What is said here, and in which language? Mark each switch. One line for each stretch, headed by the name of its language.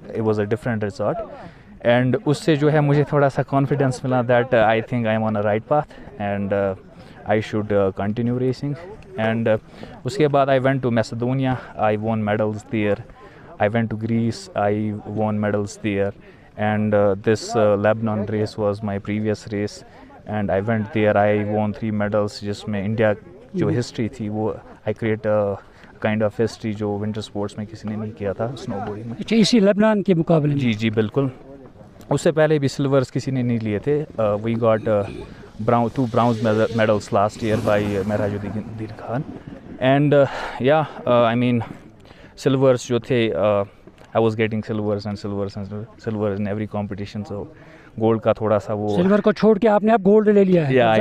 English: It was a different resort. And
Urdu: اس سے جو ہے مجھے تھوڑا سا کانفیڈنس ملا
English: that I think I am on a right path and I should continue racing. And
Urdu: اس کے بعد
English: I went to Macedonia. I won medals there. I went to Greece. I won medals there. And this Lebanon race was my previous race. And I went there. I won 3 medals
Urdu: جس میں India جو history تھی وہ
English: I create a kind of history
Urdu: جو winter sports میں کسی نے نہیں کیا تھا سنو بورڈنگ میں. اسی لبنان کے مقابلے میں؟ جی بالکل. اس سے پہلے بھی سلورز کسی نے نہیں لیے تھے.
English: We got 2 bronze medals last year by Mehraj Uddin Khan. And I mean silvers
Urdu: جو تھے
English: I was getting silvers in every competition.
Urdu: So gold کا تھوڑا سا وہ سلور کو چھوڑ کے آپ نے اب گولڈ لے لیا ہے.